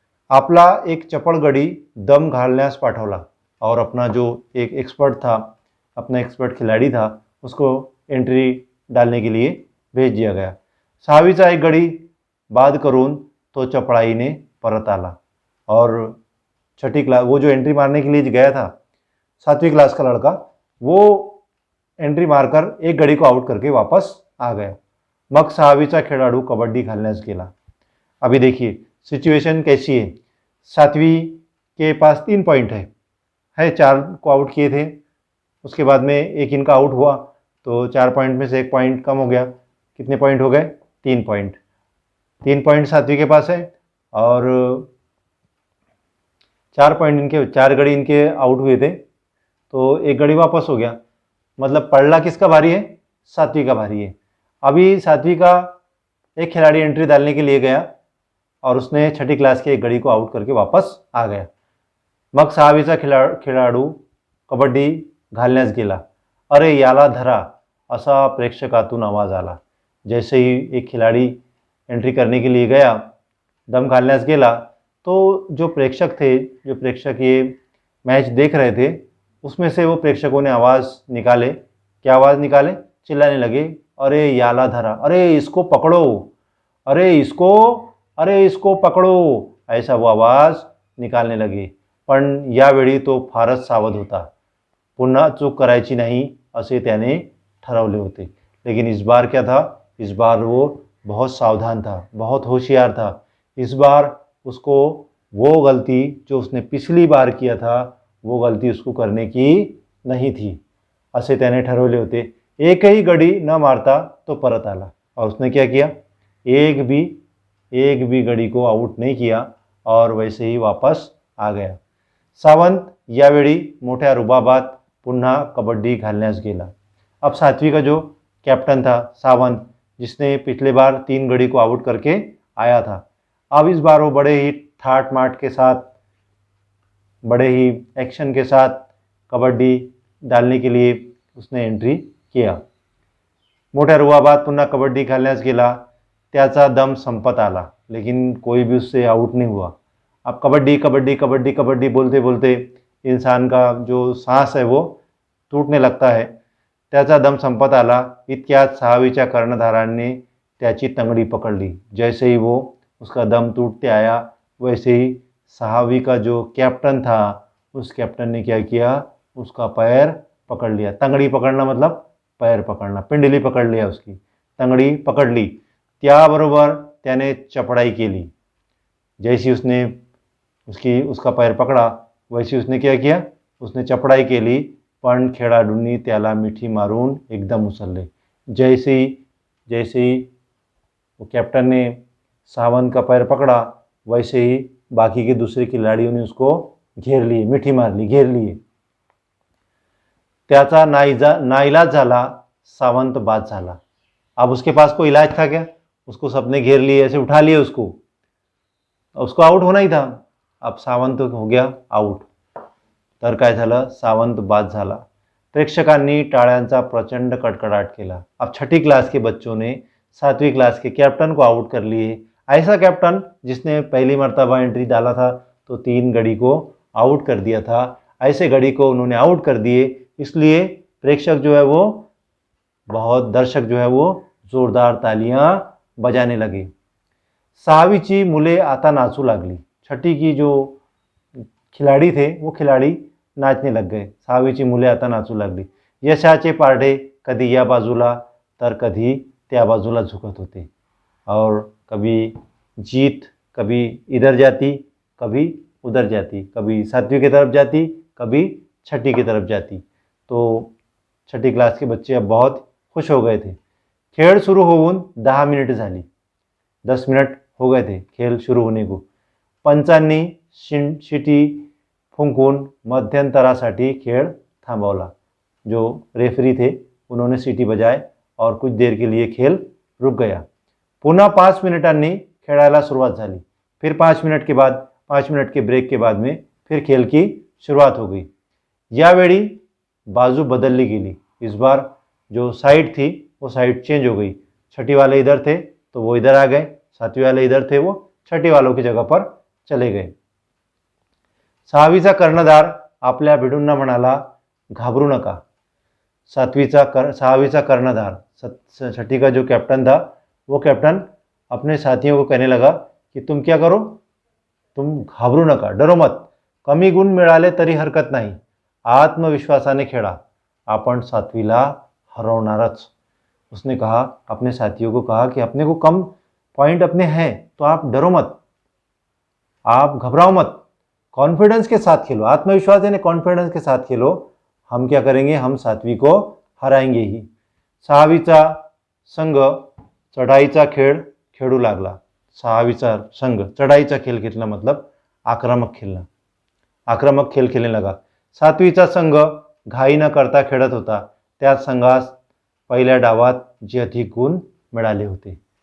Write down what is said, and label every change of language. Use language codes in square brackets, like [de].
[mr] आपला एक चपळ गडी दम घालण्यास पाठवला [hi] और अपना जो एक एक्सपर्ट खिलाड़ी था उसको एंट्री डालने के लिए भेज दिया गया। [mr] 6वीचा एक गडी बाद करून तो चपळाईने परत आला [hi] और छठी क्लास वो जो एंट्री मारने के लिए गया था 7वीं क्लास का लड़का, वो एंट्री मारकर एक गडी को आउट करके वापस आ गया। [mr] मग 6वीचा खेळाडू कबड्डी घालण्यास गेला। [hi] अभी देखिए सिचुएशन कैसी है। 7वीं के पास 3 पॉइंट है 4 को आउट किए थे। उसके बाद में एक इनका आउट हुआ तो 4 पॉइंट में से 1 पॉइंट कम हो गया। कितने पॉइंट हो गए? 3 पॉइंट। 3 पॉइंट 7वीं के पास है और 4 पॉइंट 4 गड़ी इनके आउट हुए थे तो एक गड़ी वापस हो गया। मतलब पड़ला किसका भारी है? 7वीं का भारी है। अभी 7वीं का एक खिलाड़ी एंट्री डालने के लिए गया और उसने छठी क्लास के एक गड़ी को आउट करके वापस आ गया। [mr] मग 6वीचा खेळाडू कबड्डी घालण्यास गेला। अरे याला धरा असा प्रेक्षकातून आवाज आला। [hi] जैसे ही एक खिलाड़ी एंट्री करने के लिए गया, [mr] दम घालण्यास गेला, [hi] तो जो प्रेक्षक ये मैच देख रहे थे उसमें से वो प्रेक्षकों ने आवाज़ निकाले। क्या आवाज़ निकाले? चिल्लाने लगे, [mr] अरे याला धरा, [hi] अरे इसको पकड़ो, अरे इसको पकड़ो, ऐसा वो आवाज़ निकालने लगे। [mr] पण यावेळी तो फारच सावध होता। पुन्हा चूक करायची नहीं असे त्याने ठरवले होते। [hi] लेकिन इस बार क्या था? इस बार वो बहुत सावधान था, बहुत होशियार था। इस बार उसको वो गलती जो उसने पिछली बार किया था वो गलती उसको करने की नहीं थी [mr] असे त्याने ठरवले होते। एकही गडी न मारता तो परत आला [hi] और उसने क्या किया? एक भी गडी को आउट नहीं किया और वैसे ही वापस आ गया। [mr] सावंत यावेळी मोठ्या रुबाबात पुन्हा कबड्डी घालण्यास गेला। [hi] अब 7वीं का जो कैप्टन था सावंत, जिसने पिछले बार 3 गडी को आउट करके आया था, अब इस बार वो बड़े ही ठाट माट के साथ, बड़े ही एक्शन के साथ कबड्डी डालने के लिए उसने एंट्री किया। [mr] मोठ्या रुबाबात पुन्हा कबड्डी घालण्यास गेला। त्याचा दम संपत आला [hi] लेकिन कोई भी उससे आउट नहीं हुआ। अब कबड्डी बोलते बोलते इंसान का जो सांस है वो टूटने लगता है। [mr] त्याचा दम संपत आला। इतक्यात 6वीच्या कर्णधाराने त्याची तंगडी पकड़ली। [hi] जैसे ही वो उसका दम टूटते आया वैसे ही 6वीं का जो कैप्टन था उस कैप्टन ने क्या किया? उसका पैर पकड़ लिया। तंगड़ी पकड़ना मतलब पैर पकड़ना, पिंडली पकड़ लिया, उसकी तंगड़ी पकड़ ली। [mr] त्याबरोबर त्याने चपड़ाई केली। [hi] जैसी उसने उसका पैर पकड़ा वैसी उसने क्या किया? [mr] उसने चपड़ाई केली, पण खेळाडूंनी त्याला मिठी मारून एकदम उचलले। [hi] जैसे ही वो कैप्टन ने सावंत का पैर पकड़ा वैसे ही बाकी के दूसरे खिलाड़ियों ने उसको घेर लिए, [mr] मिठी मारली, [hi] घेर लिए. [mr] त्याचा नाइलाज झाला, सावंत बाद झाला. [hi] अब उसके पास कोई इलाज था क्या? उसको सबने घेर लिए, ऐसे उठा लिए उसको आउट होना ही था. अब सावंत हो गया आउट. [mr] तर काय झालं? सावंत बाद झाला. प्रेक्षकांनी टाळ्यांचा प्रचंड कडकडाट केला. [hi] अब छठी क्लास के बच्चों ने 7वीं क्लास के कैप्टन को आउट कर लिए. ऐसा कैप्टन जिसने पहली मर्तबा एंट्री डाला था तो 3 गड़ी को आउट कर दिया था, ऐसे गड़ी को उन्होंने आउट कर दिए. इसलिए प्रेक्षक जो है वो बहुत दर्शक जो है वो जोरदार तालियां बजाने लगे. [mr] 6वीची मुले आता नाचू लागली. [hi] छठी की जो खिलाड़ी थे वो खिलाड़ी नाचने लग गए. [mr] 6वीची मुले आता नाचू लागली. यशाचे पारडे कधी या बाजूला तर कधी त्या बाजूला झुकत होते [hi] और कभी जीत कभी इधर जाती, कभी उधर जाती, कभी 7वीं की तरफ जाती, कभी छठी की तरफ जाती. तो छठी क्लास के बच्चे अब बहुत खुश हो गए थे. [mr] खेळ सुरू होऊन 10 मिनिट झाली. [hi] 10 मिनट हो गए थे खेल शुरू होने को. [mr] पंचांनी शिटी फुंकून मध्यंतरासाठी खेळ थांबवला. [hi] जो रेफरी थे उन्होंने सीटी बजाए और कुछ देर के लिए खेल रुक गया. [mr] पुन्हा 5 मिनिटांनी खेळायला सुरुवात झाली. [hi] फिर 5 मिनट के बाद 5 मिनट के ब्रेक के बाद में फिर खेल की शुरुआत हो गई. [mr] यावेळी बाजू बदलली गेली. [hi] इस बार जो साइड थी वो साइड चेंज हो गई. छठी वाले इधर थे तो वो इधर आ गए, 7वीं वाले इधर थे वो छठी वालों की जगह पर चले गए. [mr] 6वीचा कर्णधार आपल्या भिडूंना म्हणाला, घाबरू नका. [hi] 6वीचा कर्णधार, छठी का जो कैप्टन था वो कैप्टन अपने साथियों को कहने लगा कि तुम क्या करो, तुम [mr] घाबरू नका, [hi] डरो मत. [mr] कमी गुण मिळाले तरी हरकत नाही. आत्मविश्वासाने खेळा. आपण 7वीला हरवणारच. [hi] उसने कहा, अपने साथियों को कहा कि अपने को कम पॉइंट अपने हैं तो आप डरो मत, आप घबराओ मत, कॉन्फिडेंस के साथ खेलो. आत्मविश्वास यानी कॉन्फिडेंस के साथ खेलो. हम क्या करेंगे, हम 7वीं को हराएंगे ही. [mr] 6वीचा संघ चढाईचा खेळ खेळू लागला. 6वीचा संघ चढाईचा खेळ खेळला, [hi] मतलब आक्रमक खेळ खेळने लगा. [mr] 7वीचा संघ घाई न करता खेळत होता. त्या संघास पहिल्या डावात जे अधिक गुण मिळाले होते.